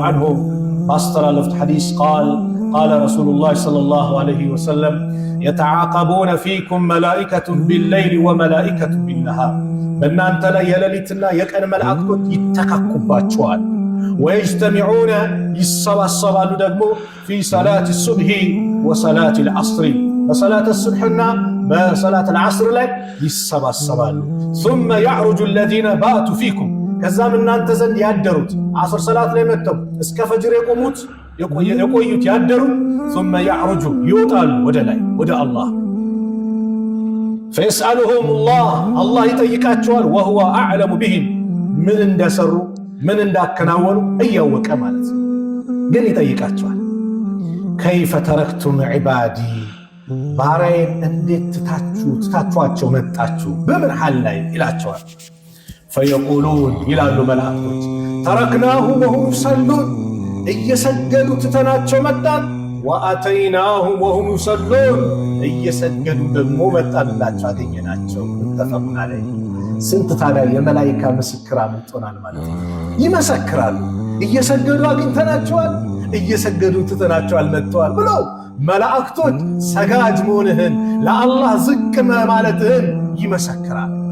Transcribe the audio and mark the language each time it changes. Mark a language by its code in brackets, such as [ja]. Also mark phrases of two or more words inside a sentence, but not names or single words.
[ar] ዐንሁ [am] ባስተላለፉት ሐዲስ [ar] قال رسول الله صلى الله عليه وسلم يتعاقبون فيكم ملائكة بالليل وملائكة بالنهار፣ [am] በእናንተ ላይ የሌሊትና የቀን መላእክቶች ይተካኩባቸዋል። ወየጅተሚዑነ ይሰባሰባሉ ደግሞ [ar] في صلاة الصبح وصلاة العصر፣ [am] በሰላት ሱብሕና በሰላት ልዐስር ላይ ይሰባሰባሉ። [ar] ثم يعرج الذين باتوا فيكم፣ [am] ከዛም እናንተ ዘንድ ያደሩት ዐስር ሰላት ላይ መጥተው እስከ ፈጅር የቆዩት ያደሩት [ar] ثم يعرج [am] ይወጣሉ ወደ ላይ ወደ አላህ። [ar] فيسألهم الله [am] ይጠይቃቸዋል። [ar] وهو أعلم بهم፣ [am] ምን እንደሰሩ ምን እንዳከናወኑ እያወቀ ማለት ግን ይጠይቃቸዋል። [ar] كيف تركتم عبادي [am] ባሪያዬን እንዴት ትታችኋቸው መጣችሁ? በምን ሐል ላይ ይላቸዋል። ፈየቁሉን ይላሉ መላእክቶች [ar] تركناهم وهم يصلون [am] እየሰገዱ ትተናቸው መጣን። [ar] وأتيناهم وهم يصلون [am] እየሰገዱ ደግሞ መጣንላቸው አገኘናቸው። [ar] متفق عليه። [am] ስንት ታዲያ የመላኢካ ምስክር አምልጦናል ማለት ነው። ይመሰክራሉ። እየሰገዱ አግኝተናቸዋል፣ እየሰገዱ ትተናቸዋል መጥተዋል ብለው መላእክቶች ሰጋጅ መሆንህን ለአላህ ዝቅ ማለትህን ይመሰክራል።